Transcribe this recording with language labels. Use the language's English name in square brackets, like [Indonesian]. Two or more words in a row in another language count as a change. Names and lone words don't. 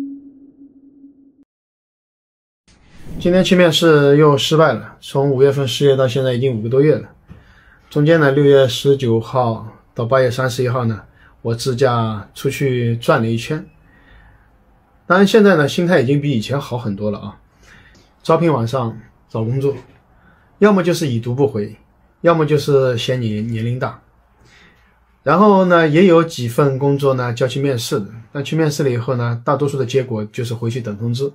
[Chinese] 今天去面試又失敗了，從5月份失業到現在已經5個多月了。中間呢，6月19號到8月31號呢，我自駕出去轉了一圈。當然現在呢，心態已經比以前好很多了啊。招聘網上找工作，要麼就是已讀不回，要麼就是嫌你年齡大。然後呢，也有幾份工作呢叫去面試的，但去面試了以後呢，大多數的結果就是回去等通知。